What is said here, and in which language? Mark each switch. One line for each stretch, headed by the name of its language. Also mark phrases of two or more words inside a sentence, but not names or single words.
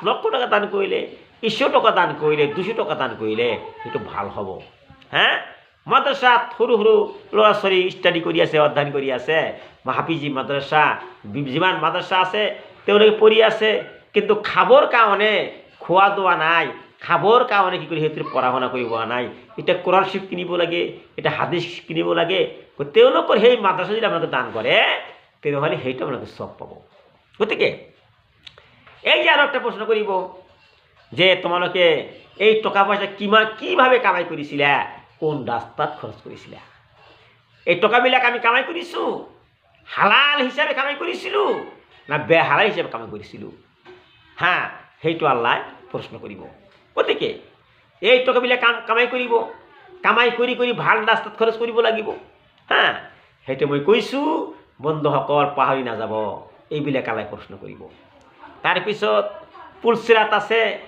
Assamese: লক্ষ টকা দান কৰিলে 100 টকা দান কৰিলে 200 টকা দান কৰিলে সেইটো ভাল হ'ব হ্যাঁ মাদ্রাসাত সৰু সৰু ল'ৰা ছোৱালী ষ্টাডি কৰি আছে অধ্যয়ন কৰি আছে হাফিজি মাদ্রাসা যিমান মাদ্রাসা আছে তেওঁলোকে পঢ়ি আছে কিন্তু খাবৰ কাৰণে খোৱা দোৱা নাই খাবৰ কাৰণে কি কৰি সিহঁতে পঢ়া শুনা কৰিব নাই এটা কোরআন শরীফ কিনিব লাগে এটা হাদিস কিনিব লাগে তেওঁলোকৰ সেই মাদ্রাসা যদি আপোনালোকে দান কৰে তেনেহ'লে সেইটো আপোনালোকে সব পাব গতিকে এই যে আৰু একটা প্ৰশ্ন কৰিব যে তোমালোকে এই টকা পয়সা কিভাবে কামাই কৰিছিলা কোন রাস্তাত খরচ কৰিছিলা এই টকাবিলাক আমি কামাই কৰিছো হালাল হিচাপে কামাই কৰিছিলো না বেহালাল হিচাপে কামাই কৰিছিলো হ্যাঁ সেইটো আল্লাহ প্ৰশ্ন কৰিব গতিকে এই টকাবিলাক কামাই কৰিব কামাই কৰি কৰি ভাল ৰাস্তাত খৰচ কৰিব লাগিব হ্যাঁ সেইটো মই কৈছো বন্ধুসকল পাহৰি নাযাব এইবিলাক আল্লাহ প্ৰশ্ন কৰিব তাৰপিছত পুলচিৰাত আছে